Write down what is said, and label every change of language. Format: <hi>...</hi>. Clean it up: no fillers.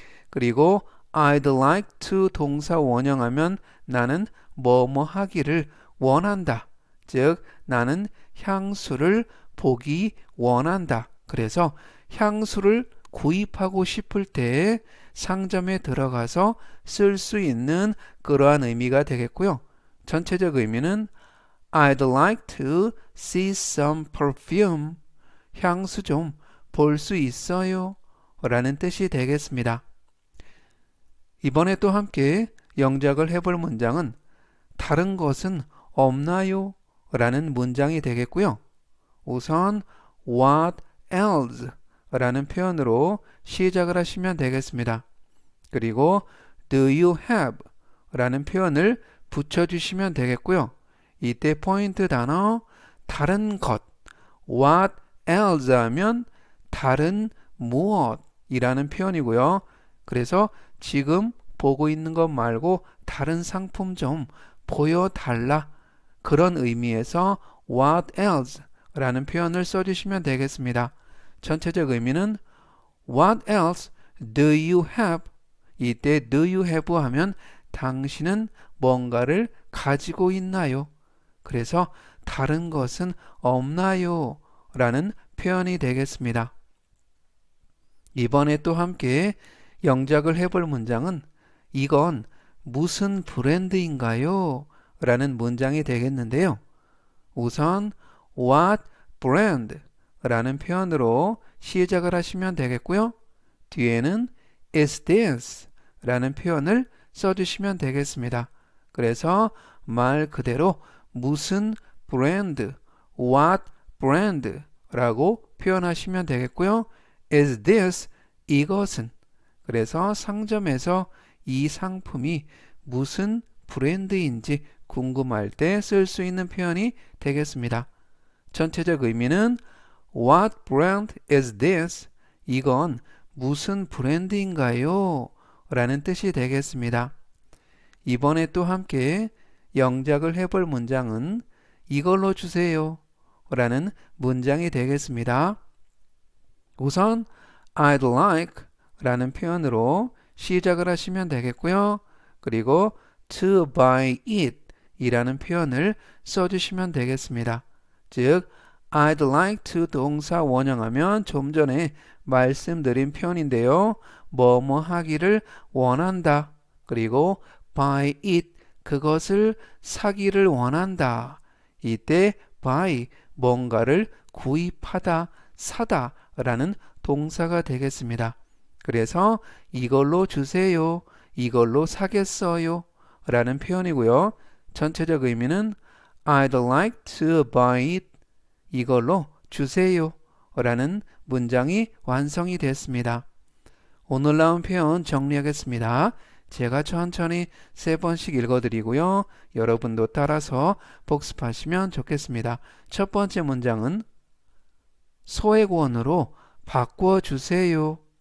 <ko>그리고</ko> <en>I'd like to</en> <ko>동사 원형하면 나는 뭐뭐 하기를 원한다. 즉 나는 향수를 보기 원한다. 그래서 향수를 구입하고 싶을 때 상점에 들어가서 쓸 수 있는 그러한 의미가 되겠고요. 전체적 의미는</ko> <en>I'd like to see some perfume.</en> <ko>향수 좀 볼 수 있어요? 라는 뜻이 되겠습니다. 이번에 또 함께 영작을 해볼 문장은 다른 것은 없나요? 라는 문장이 되겠고요. 우선</ko> <en>what else</en> <ko>라는 표현으로 시작을 하시면 되겠습니다. 그리고</ko> <en>do you have</en> <ko>라는 표현을 붙여주시면 되겠고요. 이때 포인트 단어 다른 것</ko> <en>what else</en> <ko>하면 다른 무엇이라는 표현이고요. 그래서 지금 보고 있는 것 말고 다른 상품 좀 보여달라 그런 의미에서</ko> <en>what else</en> <ko>라는 표현을 써주시면 되겠습니다. 전체적 의미는</ko> <en>what else do you have?</en> <ko>이때</ko> <en>do you have</en> <ko>하면 당신은 뭔가를 가지고 있나요? 그래서 다른 것은 없나요? 라는 표현이 되겠습니다. 이번에 또 함께 영작을 해볼 문장은 이건 무슨 브랜드인가요? 라는 문장이 되겠는데요. 우선</ko> <en>what brand</en> <ko>라는 표현으로 시작을 하시면 되겠고요. 뒤에는</ko> <en>is this</en> <ko>라는 표현을 써주시면 되겠습니다. 그래서 말 그대로 무슨 브랜드,</ko> <en>what brand</en> <ko>라고 표현하시면 되겠고요.</ko> <en>is this</en> <ko>이것은 그래서 상점에서 이 상품이 무슨 브랜드인지 궁금할 때 쓸 수 있는 표현이 되겠습니다. 전체적 의미는</ko> <en>What brand is this?</en> <ko>이건 무슨 브랜드인가요? 라는 뜻이 되겠습니다. 이번에 또 함께 영작을 해볼 문장은 이걸로 주세요 라는 문장이 되겠습니다. 우선</ko> <en>I'd like</en> <ko>라는 표현으로 시작을 하시면 되겠고요. 그리고</ko> <en>to buy it</en> <ko>이라는 표현을 써주시면 되겠습니다. 즉</ko> <en>I'd like to</en> <ko>동사 원형하면 좀 전에 말씀드린 표현인데요. 뭐뭐 하기를 원한다. 그리고</ko> <en>buy it</en> <ko>그것을 사기를 원한다. 이때 buy 뭔가를 구입하다, 사다 라는 동사가 되겠습니다. 그래서 이걸로 주세요. 이걸로 사겠어요. 라는 표현이고요. 전체적 의미는</ko> <en>I'd like to buy it.</en> <ko>이걸로 주세요 라는 문장이 완성이 됐습니다. 오늘 나온 표현 정리하겠습니다. 제가 천천히 3번씩 읽어드리고요. 여러분도 따라서 복습하시면 좋겠습니다. 첫 번째 문장은 소액원으로 바꿔주세요.</ko>